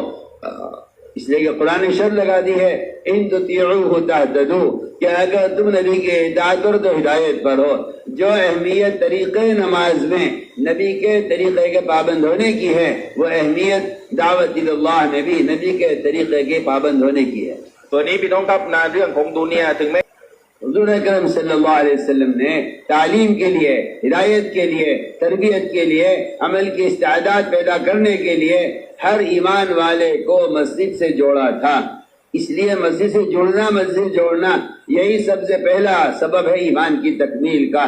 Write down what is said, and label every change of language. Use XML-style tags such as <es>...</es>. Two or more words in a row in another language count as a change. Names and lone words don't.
<ur>اس لیے کہ قرآن نے شرط لگا دی ہے</ur> <ar>ان تطیعوہ تہتدوا،</ar> <ur>کہ اگر تم نبی کی اطاعت کرو تو ہدایت پر ہو. جو اہمیت طریقے نماز میں نبی کے طریقے کے پابند ہونے کی ہے وہ اہمیت دعوت اللہ میں بھی نبی کے طریقے کے پابند ہونے کی ہے.</ur> <th>ตัวนี้พี่น้องครับนะเรื่องของดุนยาถึงแม้</th> <ur>حضور اکرم</ur> <ar>صلی اللہ علیہ وسلم</ar> <ur>نے تعلیم کے لیے، ہدایت کے لیے، تربیت کے لیے، عمل کی استعداد پیدا کرنے کے لیے ہر ایمان والے کو مسجد سے جوڑا تھا. اس لیے مسجد سے جڑنا، مسجد سے جوڑنا، یہی سب سے پہلا سبب ہے ایمان کی تکمیل کا۔</ur>